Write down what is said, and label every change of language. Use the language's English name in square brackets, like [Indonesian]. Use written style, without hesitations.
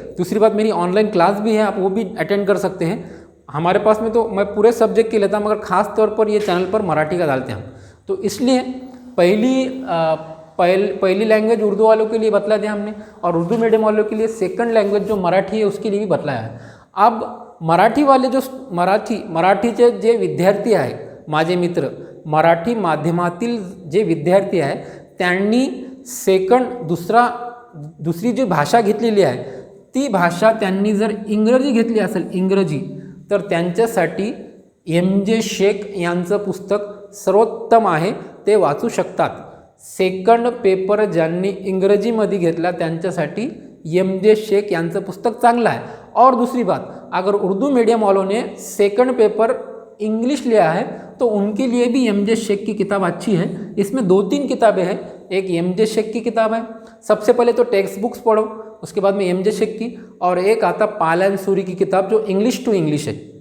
[Hindi] दूसरी बात, मेरी ऑनलाइन क्लास भी है, आप वो भी अटेंड कर सकते हैं। हमारे पास में तो मैं पूरे सब्जेक्ट की लेता हूँ, मगर खास तौर पर ये चैनल पर मराठी का डालते हैं। तो इसलिए पहली लैंग्वेज उर्दू वालों के लिए बतला दिया हमने, और उर्दू मीडियम वालों के लिए सेकंड लैंग्वेज जो मराठी है उसके लिए भी बतलाया है। [Marathi] अब मराठी वाले जो मराठीचे जे विद्यार्थी आहे, माझे मित्र मराठी माध्यमातील जे विद्यार्थी आहे, त्यांनी दुसरी जी भाषा घेतलेली आहे ती भाषा त्यांनी जर इंग्रजी घेतली असेल इंग्रजी, तर त्यांच्यासाठी MJ शेख यांचं पुस्तक सर्वोत्तम आहे, ते वाचू शकतात। सेकंड पेपर ज्यांनी इंग्रजीमध्ये घेतला त्यांच्यासाठी MJ शेख यांचं पुस्तक चांगलं है। [Hindi] और दूसरी बात, अगर उर्दू मीडियम वालों ने सेकंड पेपर इंग्लिश लिया है तो उनके लिए भी MJ शेख की किताब अच्छी है। इसमें 2-3 किताबें हैं, एक MJ शेख की किताब है, सबसे पहले तो टेक्स्ट बुक्स पढ़ो, उसके बाद में MJ शेख की, और एक आता पालन सूरी की किताब जो इंग्लिश टू इंग्लिश है।